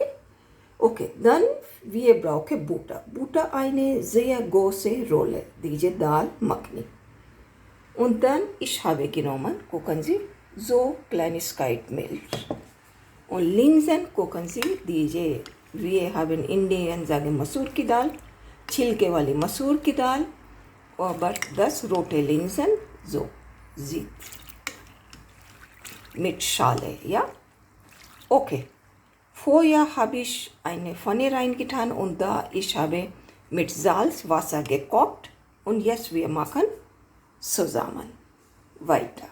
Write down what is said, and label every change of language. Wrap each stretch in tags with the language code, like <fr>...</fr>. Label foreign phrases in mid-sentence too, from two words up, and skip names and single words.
<de>Okay, dann wir brauchen Butter. Butter eine sehr große Rolle, diese Dal Makhni. Und dann ich habe genommen, gucken Sie, so Kleinigkeit Milch. Und Linsen, gucken Sie, diese, wir haben in Indien sagen</de> <hi>मसूर की दाल, छिलके वाली मसूर की दाल</hi> <de>और 10 rote Linsen, so, sie. Mit Schale, ja? Okay. Vorher habe ich eine Pfanne reingetan und da ich habe mit Salz Wasser gekocht und jetzt wir machen zusammen weiter.</de>